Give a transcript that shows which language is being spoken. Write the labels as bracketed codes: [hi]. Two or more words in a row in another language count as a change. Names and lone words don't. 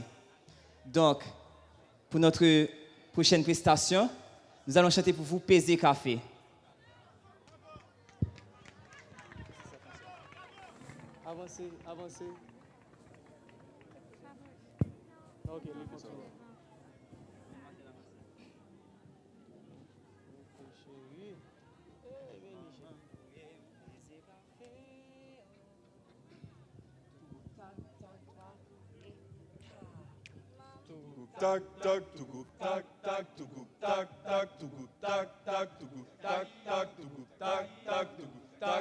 [fr] Donc, pour notre prochaine prestation, nous allons chanter pour vous Peser Café. Avancez, avancez. Ok, les contrôles. Tak tak tugu tak tak tugu tak tak tugu tak tak tugu tak tak tugu tak tak tugu